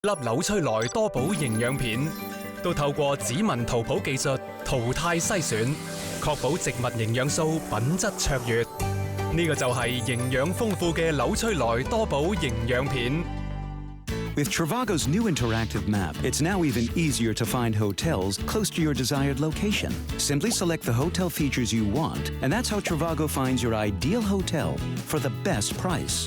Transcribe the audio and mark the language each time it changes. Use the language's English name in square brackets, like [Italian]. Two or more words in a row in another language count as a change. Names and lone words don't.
[Cantonese] 粒扭出來多寶營養片，都透過指紋圖譜技術淘汰篩選，確保植物營養素品質卓越。呢個就係營養豐富嘅扭出來多寶營養片。 [English] With Trivago's new interactive map, it's now even easier to find hotels close to your desired location. Simply select the hotel features you want, and that's how Trivago finds your ideal hotel for the best price.